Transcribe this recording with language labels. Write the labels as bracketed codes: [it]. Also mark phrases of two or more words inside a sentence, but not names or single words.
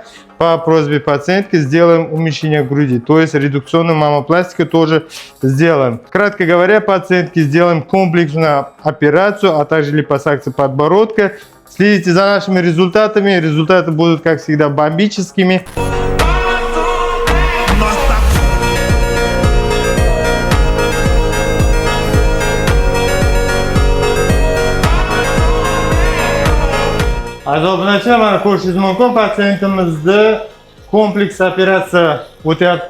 [ru] По просьбе пациентки сделаем уменьшение груди, то есть редукционную маммопластику тоже сделаем. Кратко говоря, пациентке сделаем комплексную операцию, а также липосакцию подбородка. Следите за нашими результатами, результаты будут, как всегда, бомбическими. [uz] Aziz obunachilar, mana ko'rishingiz mumkin, pasientimizda kompleks operatsiya o'tyapti.